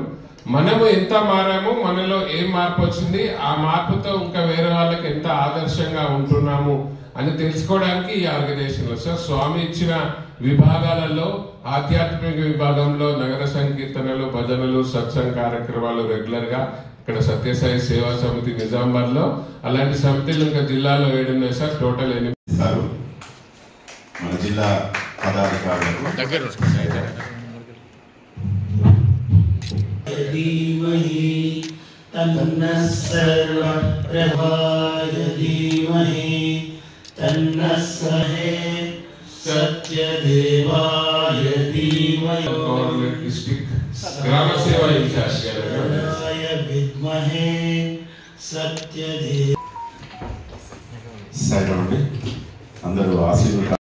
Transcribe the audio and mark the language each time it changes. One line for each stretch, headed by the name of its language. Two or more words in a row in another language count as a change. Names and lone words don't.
Telugu: మనము ఎంత మారాము, మనలో ఏం మార్పు వచ్చింది, ఆ మార్పుతో ఇంకా వేరే వాళ్ళకి ఎంత ఆదర్శంగా ఉంటున్నాము అని తెలుసుకోవడానికి ఈ ఆర్గనైజేషన్ లో సార్ స్వామి ఇచ్చిన విభాగాలలో ఆధ్యాత్మిక విభాగంలో నగర సంకీర్తనలు, భజనలు, సత్సంగ కార్యక్రమాలు రెగ్యులర్ గా ఇక్కడ సత్యసాయి సేవా సమితి నిజామాబాద్ లో, అలాంటి సమితిలు ఇంకా జిల్లాలో 7 ఉన్నాయి సార్. టోటల్ 8 మన జిల్లా పదాధికారులకు
Sanskrit: धीमहि तन्नः सर्व प्रभाय धीमहि तन्नः सहे सत्यदेवाय धीमहि
Telugu: గ్రామ సేవా ఇంచార్జ్
Sanskrit: विद्महे सत्यदेव
Telugu: అందరూ ఆశీర్వాదాలు